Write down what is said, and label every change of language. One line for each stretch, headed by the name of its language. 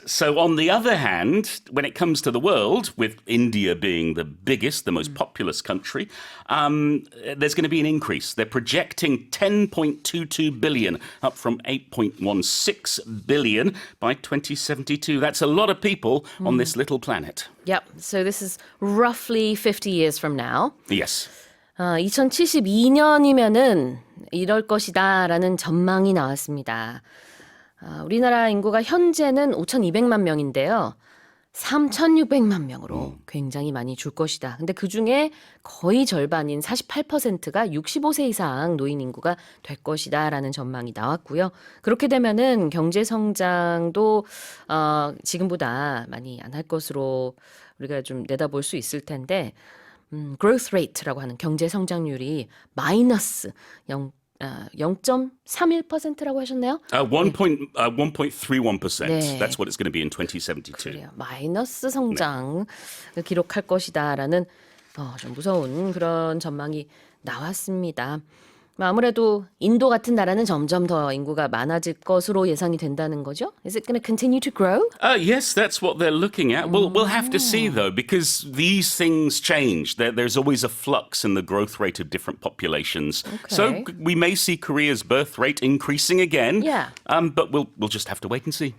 English: So on the other hand, when it comes to the world, with India being the biggest, the most populous country, there's going to be an increase. They're projecting 10.22 billion, up from 8.16 billion by 2072. That's a lot of people on this little planet. Yep. So this is roughly 50 years from now. Yes.
Korean: 2072년이면은 이럴 것이다라는 전망이 나왔습니다. 우리나라 인구가 현재는 5,200만 명인데요. 3,600만 명으로 굉장히 많이 줄 것이다. 근데 그중에 거의 절반인 48%가 65세 이상 노인 인구가 될 것이다라는 전망이 나왔고요. 그렇게 되면은 경제 성장도 지금보다 많이 안 할 것으로 우리가 좀 내다볼 수 있을 텐데 growth rate라고 하는 경제 성장률이 마이너스 0.31%라고 하셨나요? 1.31%. 네.
English: That's what it's going to be in 2072.
Korean: 그래요. 마이너스 성장을 기록할 것이다라는 좀 무서운 그런 전망이 나왔습니다. 아무래도 인도 같은 나라는 점점 더 인구가 많아질 것으로 예상이 된다는 거죠?
English: Is it going to continue to grow? Yes, that's what they're looking at. We'll have to see, though, because these things change. There's always a flux in the growth rate of different populations. So we may see Korea's birth rate increasing again. Yeah. But we'll just have to wait and see.